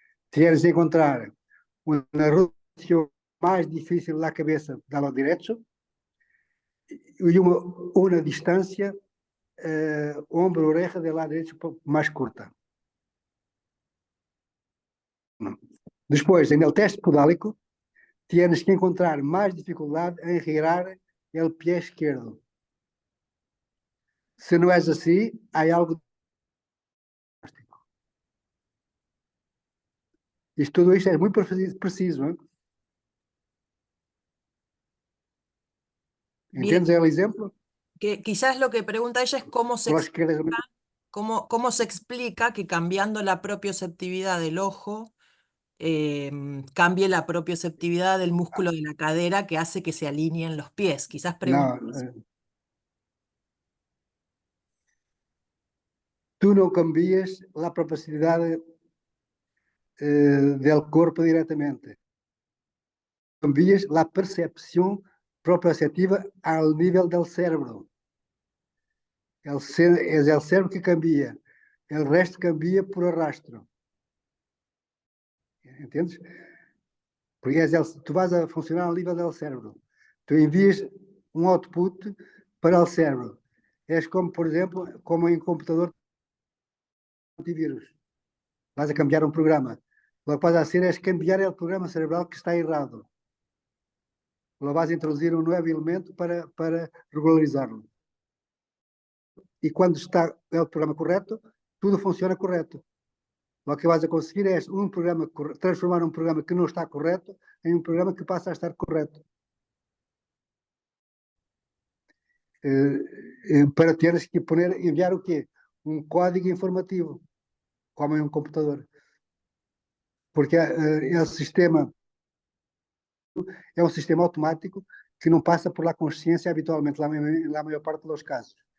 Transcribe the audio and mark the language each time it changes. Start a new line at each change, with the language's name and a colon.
Portuguese: Queres encontrar uma rotação mais difícil da cabeça do lado direito e uma distância ombro-oreja do lado direito mais curta. Não.
Spanish: Después, en el test podálico, tienes que encontrar más dificultad en girar el pie izquierdo. Se no es así, hay algo.
Portuguese: Tudo isto é muito preciso, ¿eh?
Spanish: Bien, ¿Entiendes el ejemplo? que quizás lo que pregunta ella es cómo se, Por las que cómo se explica que cambiando la propioceptividad del ojo, cambie la propioceptividad del músculo de la cadera que hace que se alineen los pies. Quizás pregunta
Portuguese: Não,
Spanish: eso.
Portuguese: tu não cambias a proporcionalidade del corpo diretamente. Cambias a percepção proprioceptiva ao nível del cerebro. É o cérebro que cambia. O resto cambia por arrastro. Entendes? Porque tu vas a funcionar ao nível do cérebro. Tu envias um output para o cérebro. És como, por exemplo, como em computador antivírus. Vas a cambiar um programa.
Spanish: Lo que vas a hacer es cambiar el programa cerebral que está errado. Lo vas a introducir un nuevo elemento para regularizarlo. Y cuando está el programa correcto, tudo funciona correcto. Lo que vas a conseguir es transformar un programa que no está correcto en un programa que pasa a estar correcto.
Portuguese: Para teres que enviar o quê? Um código informativo, como em um computador. Porque o sistema é um sistema automático que não passa por la consciência habitualmente, na maior parte dos casos.